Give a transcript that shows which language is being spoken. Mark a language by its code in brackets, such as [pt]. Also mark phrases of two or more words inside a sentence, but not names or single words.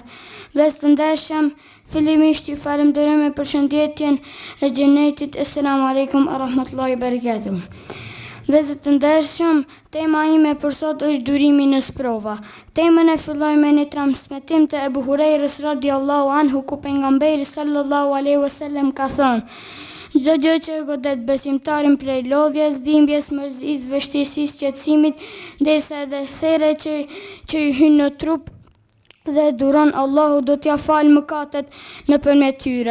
[sq] Vestëndeshëm, fillimisht ju falenderoj me përshëndetjen e xhenetit. [ar] السلام عليكم ورحمة الله وبركاته. [sq] Vestëndeshëm, tema ime për sot është durimi në sprova. Temën e filloj me një transmetim të Ebu Hurajrës [ar] رضي الله عنه [sq] ku pejgamberi [ar] صلى الله عليه وسلم [sq] ka thënë: çdo gjë që e godet besimtarin prej lodhjes, dhimbjes, mërzisë, vështirësisë, qetësimit, derisa edhe therrë që i hyn në trup dhe duron, Allahu do t'ja falë mëkatet nëpërmjet tyre.